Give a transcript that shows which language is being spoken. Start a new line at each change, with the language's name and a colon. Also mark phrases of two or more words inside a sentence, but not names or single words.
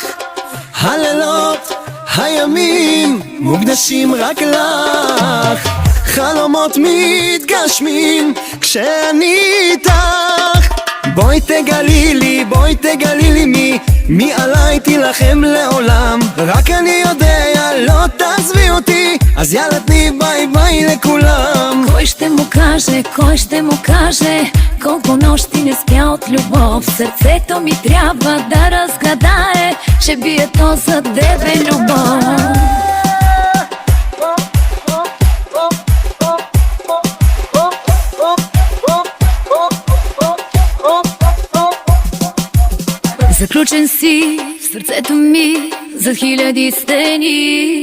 Hebrew: הלילות, הימים, מוקדשים רק לך, חלומות מתגשמים כשאני איתך. בואי תגלי לי מי עליי תילחם לעולם. רק אני יודע, לא תעזבי אותי, אז יאללה תני
English: bye bye
Hebrew: לכולם.
Bulgarian: Кой ще му каже колко нощи не спя от любов. Сърцето ми трябва да разгадае, че бие то за тебе любов. Заключен си в сърцето ми за хиляди стени.